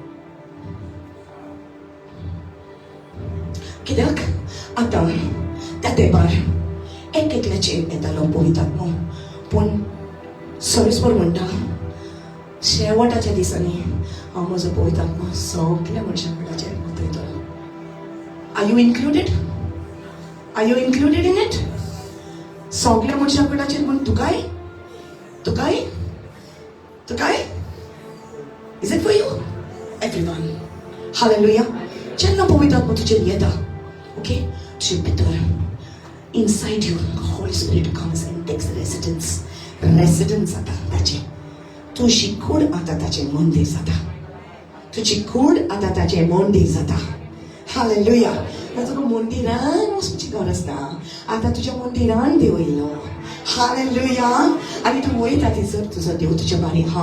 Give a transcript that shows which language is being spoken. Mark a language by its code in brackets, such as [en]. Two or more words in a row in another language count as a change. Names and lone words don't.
[kok] कित्याक आतां त्या तेंपार एकल्याचेर येतालो पवित्र आत्मो, पूण सरेस्पर म्हणटा शेवटाच्या दिसांनी हांव म्हजो पवित्र आत्मो सगळ्या मनशां कुळाचेर उदयतलो. [en] Are you included? Are you included in it? [kok] सगळ्या मनशां कुळाचेर म्हूण तुकाय? [en] Is it for you? Everyone. [kok] हालेलुया. जेन्ना पवित्र आत्मो तुजेर येता, ओके, तुजे भितर [en] inside you Holy Spirit comes and takes residence [kok] जाता ताचे. तुजी कूड आतां ताचें मंदीर जाता. हालेलुया. तुका मंदिरान वचपाची गरज ना, आतां तुज्या मंदिरान देव येयलो. हालेलुया. आनी तूं वयता थंयसर तुजो देव तुज्या बारी हा.